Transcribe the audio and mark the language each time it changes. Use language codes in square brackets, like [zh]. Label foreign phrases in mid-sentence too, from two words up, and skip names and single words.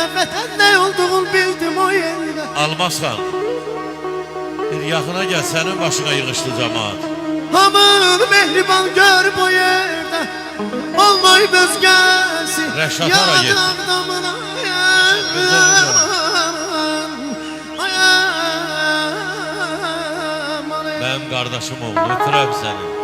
[az] Vətən ne olduğunu bildim o yerde. Almazsan, bir yaxına gəl, sənin başına yığışdı cəmaat. Aman mehriban gör bu yerde. Olmayıb özgəsi. Rəşad hara getdi? Ağdamına Mənim qardaşım oldu, ötürəm səni.